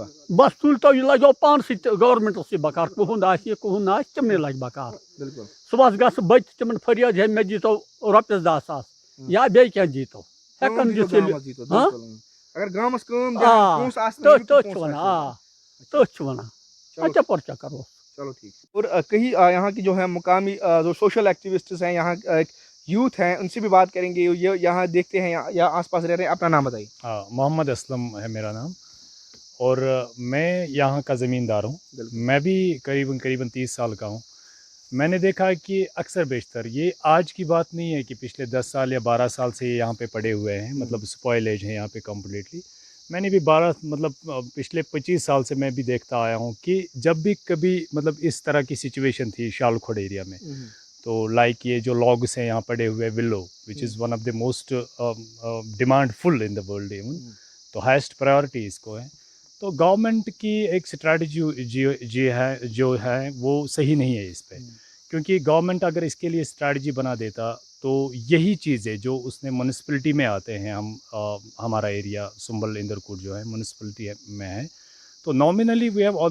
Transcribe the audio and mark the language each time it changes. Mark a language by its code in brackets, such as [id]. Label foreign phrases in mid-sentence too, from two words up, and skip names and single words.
[ks] بس تُلۍتو یہِ لگیو پانسٕے تہِ گورمٮ۪نٛٹسٕے بکار کُہُنٛد آسہِ کُہُنٛد نہٕ آسہِ تِمنٕے لگہِ بکار بِلکُل صُبحس گژھٕ بٔتۍ تِمن فریاد ہے مےٚ دیٖتو رۄپیس 10,000 یا بیٚیہِ کینٛہہ دیٖتو ہٮ۪کن دِتھ ییٚلہِ اگر گامَس کٲم آ پونٛسہٕ آسہِ تٔتھۍ چھِ ونان آ تٔتھۍ چھِ ونان [ur] اچھا پرچا کرو چلو ٹھیک اور کہیں یہاں کی جو ہے مقامی جو [en] social activists [ur] ہیں یہاں ایک یوتھ ہیں ان سے بھی بات کریں گے یہ یہاں دیکھتے ہیں یا آس پاس رہ رہے ہیں اپنا نام بتائیے محمد اسلم ہے میرا نام اور میں یہاں کا زمیندار ہوں میں بھی قریباً 30 سال کا ہوں میں نے دیکھا کہ اکثر بیشتر یہ آج کی بات نہیں ہے کہ پچھلے 10 سال یا 12 سال سے یہ یہاں پہ پڑے ہوئے ہیں مطلب سپوائلیج ہیں یہاں پہ کمپلیٹلی میں نے بھی پچھلے 25 سال سے میں بھی دیکھتا آیا ہوں کہ جب بھی کبھی مطلب اس طرح کی سچویشن تھی شالکھوڑ ایریا میں تو لائک یہ جو لاگس ہیں یہاں پڑے ہوئے [en] willow which is one of the most demand full in the world even to highest priority [ur] اس کو ہے تو گورنمنٹ کی ایک اسٹریٹجی جو ہے وہ صحیح نہیں ہے اس پہ کیونکہ گورنمنٹ اگر اس کے لیے اسٹریٹجی بنا دیتا تو یہی چیزیں جو اس نے میونسپلٹی میں آتے ہیں ہمارا ایریا سنبل اندرکوٹ جو ہے میونسپلٹی میں ہے تو [en] nominally we have